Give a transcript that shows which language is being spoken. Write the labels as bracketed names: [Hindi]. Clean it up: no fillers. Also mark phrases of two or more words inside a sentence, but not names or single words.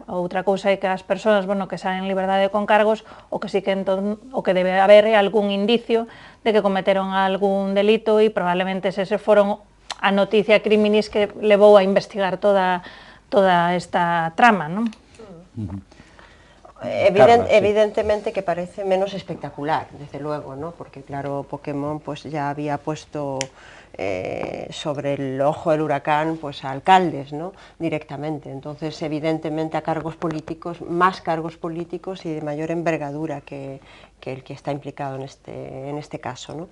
[Galician] Outra cousa é que as persoas, bueno, que saen en liberdade con cargos, o que sí que o que debe haber é algún indicio de que cometeron algún delito e probablemente ese foron a noticia criminis que levou a investigar toda esta trama, non? [Spanish] Evidentemente que parece menos espectacular, desde luego, ¿no? Porque claro, Pokémon pues ya había puesto sobre el ojo del huracán pues a alcaldes, ¿no? Directamente. Entonces, evidentemente a cargos políticos, más cargos políticos y de mayor envergadura que el que está implicado en este caso, ¿no?